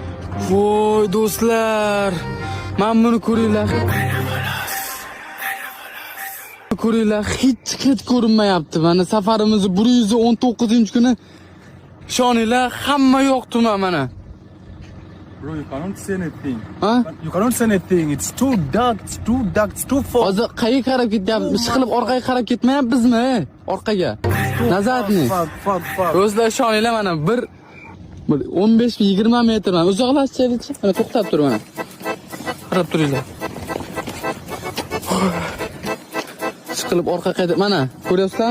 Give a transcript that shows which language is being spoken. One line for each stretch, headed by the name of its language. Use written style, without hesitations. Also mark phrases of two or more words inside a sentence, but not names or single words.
Uzbek: Voy do'stlar, men buni ko'ringlar. Ko'ringlar, hech ko'rinmayapti. Mana safarimiz 119-kuni. Ishoninglar, hamma yo'qdi mana.
English: Bro, you cannot see anything.
Uzbek: Ha?
English: You cannot see anything. It's too dark. It's too fog.
Uzbek: Hozir qayerga qarab ketyapmiz? Ish qilib orqaga qarab ketmayapmizmi? Orqaga. Nazarni. Fog. O'zlar ishoninglar mana bir 15-20 metr mana uzoqlashaylik. Mana to'xtab tur mana. Qarab turinglar. Ish qilib orqaga qaytib mana ko'ryapsizlarmi?